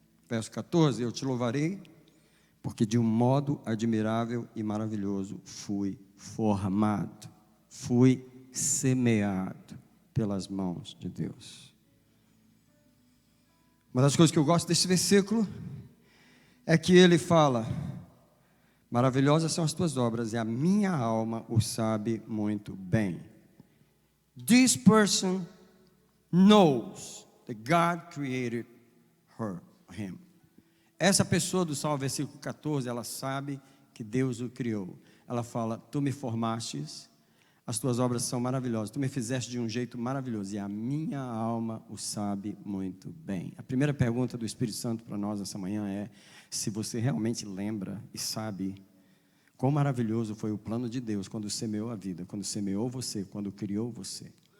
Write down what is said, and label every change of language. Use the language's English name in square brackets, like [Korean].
[Portuguese] Verso 14: eu te louvarei, porque de um modo admirável e maravilhoso fui formado, fui semeado pelas mãos de Deus. Uma das coisas que eu gosto desse versículo é que ele fala: maravilhosas são as tuas obras, e a minha alma o sabe muito bem. [English] This person knows that God created him. [Portuguese] Essa pessoa do Salmo, versículo 14, ela sabe que Deus o criou. Ela fala: tu me formastes, as tuas obras são maravilhosas, tu me fizeste de um jeito maravilhoso, e a minha alma o sabe muito bem. A primeira pergunta do Espírito Santo para nós essa manhã é: se você realmente lembra e sabe quão maravilhoso foi o plano de Deus quando semeou a vida, quando semeou você, quando criou você.